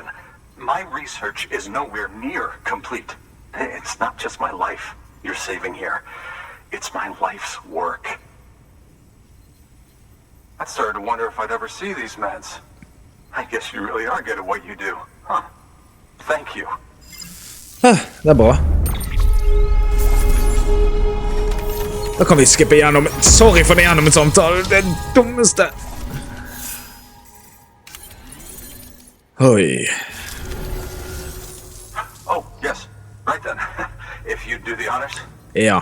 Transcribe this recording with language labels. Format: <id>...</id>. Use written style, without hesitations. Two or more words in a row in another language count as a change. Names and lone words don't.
<en>My research is nowhere near complete. It's not just my life you're saving here. It's my life's work. I started to wonder if I'd ever see these meds. I guess you really are good at what you do, huh? Thank you.</en> <no>Det er bra. Da kan vi skippe gjennom. Sorry for det gjennom en samtale. Det er det dummeste. Oi.</no> <en>Oh, yes. Right then. If you do the honors.</en> <no>Ja.</no>